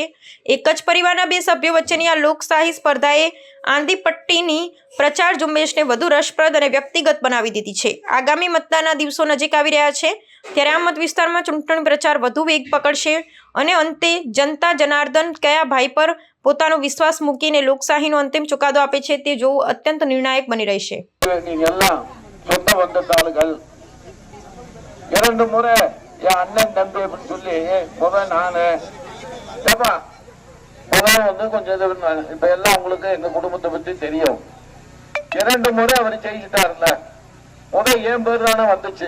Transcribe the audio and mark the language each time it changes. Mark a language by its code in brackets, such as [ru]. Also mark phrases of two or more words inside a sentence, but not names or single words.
[gu] એક જ પરિવારના બે સભ્યો વચ્ચેની આ લોકશાહી સ્પર્ધાએ આંદીપટ્ટીની પ્રચાર ઝુંબેશને વધુ રસપ્રદ અને વ્યક્તિગત બનાવી દીધી છે। આગામી મતદાનના દિવસો નજીક આવી રહ્યા છે, ત્યારે આ મત વિસ્તારમાં ચૂંટણી પ્રચાર વધુ વેગ પકડશે અને અંતે જનતા જનાર્દન કયા ભાઈ પર પોતાનો વિશ્વાસ મૂકીને લોકશાહીનો અંતિમ ચુકાદો આપે છે તે જોવું અત્યંત નિર્ણાયક બની રહેશે। [ta] இரண்டு முறை என் அண்ணன் தம்பி அப்படின்னு சொல்லி முதல் நானு முதல் கொஞ்சம் இப்ப எல்லாம் உங்களுக்கு எங்க குடும்பத்தை பத்தி தெரியும்। 2 முறை அவர் ஜெயிச்சிட்டாருல, முதல் என் பேர் தானே வந்துச்சு।